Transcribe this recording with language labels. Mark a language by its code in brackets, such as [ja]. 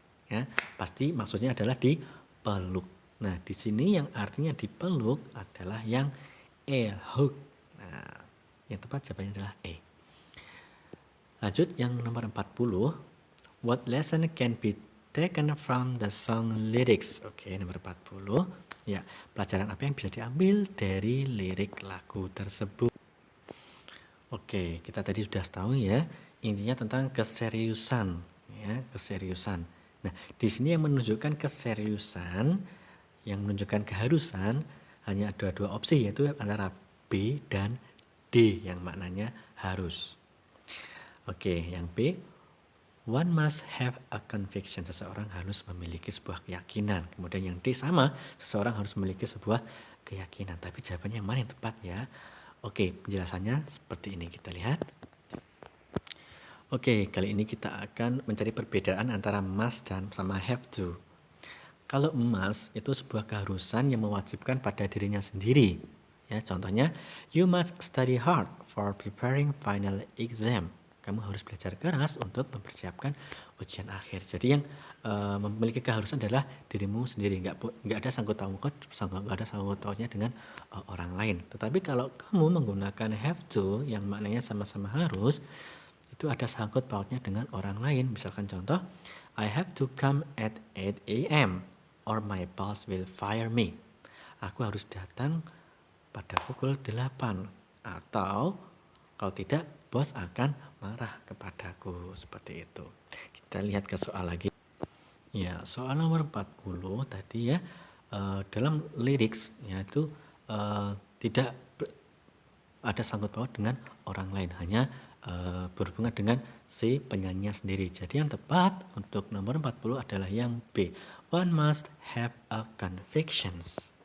[id] Ya, pasti maksudnya adalah dipeluk. Nah, di sini yang artinya dipeluk adalah yang E, hug. Nah, yang tepat jawabannya adalah E. Lanjut yang nomor 40. [en] What lesson can be taken from the song lyrics? [id] Oke, nomor 40. Ya, pelajaran apa yang bisa diambil dari lirik lagu tersebut? Oke, kita tadi sudah tahu ya, intinya tentang keseriusan, ya, keseriusan. Nah, di sini yang menunjukkan keseriusan, yang menunjukkan keharusan, hanya ada dua opsi, yaitu antara B dan D, yang maknanya harus. [en] Oke, [id] yang B, [en] one must have a conviction. [id] Seseorang harus memiliki sebuah keyakinan. Kemudian yang D sama, seseorang harus memiliki sebuah keyakinan. Tapi jawabannya yang mana yang tepat ya? Oke, penjelasannya seperti ini, kita lihat. Oke, kali ini kita akan mencari perbedaan antara must dan sama have to. Kalau must itu sebuah keharusan yang mewajibkan pada dirinya sendiri. Ya, contohnya, [en] you must study hard for preparing final exam. [id] Kamu harus belajar keras untuk mempersiapkan ujian akhir. Jadi yang memiliki keharusan adalah dirimu sendiri, nggak ada sangkut pautnya dengan orang lain. Tetapi kalau kamu menggunakan have to yang maknanya sama-sama harus, itu ada sangkut pautnya dengan orang lain. Misalkan contoh, [en] I have to come at 8 a.m. or my boss will fire me. [id] Aku harus datang pada pukul 8 atau kalau tidak bos akan marah kepadaku, seperti itu. Kita lihat ke soal lagi. Ya, soal nomor 40 tadi ya, dalam lyrics yaitu tidak ada sangkut paut dengan orang lain, hanya berhubungan dengan si penyanyinya sendiri. Jadi yang tepat untuk nomor 40 adalah yang B. [en] One must have a convictions.